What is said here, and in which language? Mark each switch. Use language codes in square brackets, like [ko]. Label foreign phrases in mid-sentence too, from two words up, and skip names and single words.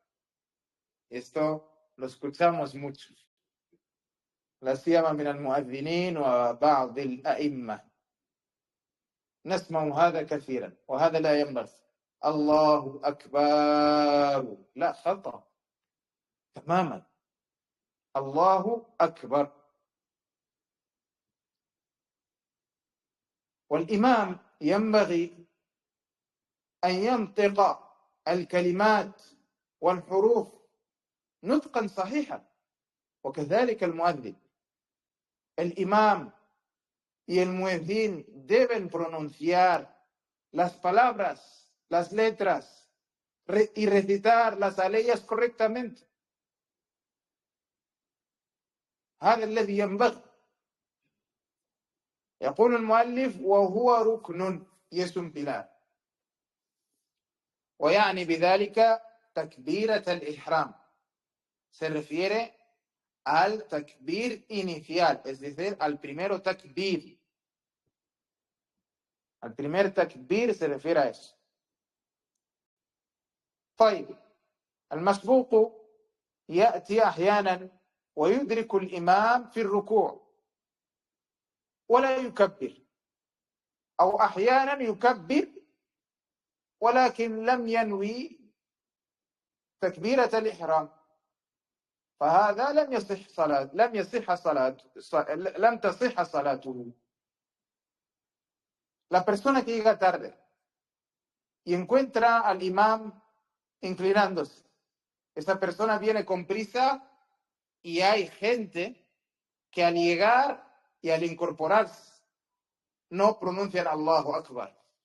[es] Esto lo escuchamos mucho. [ar] لا سيما من المؤذنين وبعض الأئمة. نسمع هذا كثيرا وهذا لا ينبغي. الله أكبر. لا، خطأ تماما. الله أكبر. والإمام ينبغي أن ينطق الكلمات والحروف نطقا صحيحا، وكذلك المؤذن. [es] El imam y el muezzin deben pronunciar las palabras, las letras y recitar las aleyas correctamente. [ar] هذا الذي ينبغي. يقول المؤلف وهو ركن يسم بلاد، ويعني بذلك تكبيرة الإحرام. [es] Se refiere al takbir inicial, es decir, al primero takbir. Al primer takbir se refiere a eso. [ar] طيب، المسبوق يأتي أحيانا ويدرك الإمام في الركوع ولا يكبر، أو أحيانا يكبر ولكن لم ينوي تكبيرة الإحرام، فهذا لم تصح صلاته. [es] La persona que llega tarde y encuentra al imam inclinándose, esta persona viene con prisa y hay gente que al llegar y al incorporarse no pronuncian [ar] الله أكبر.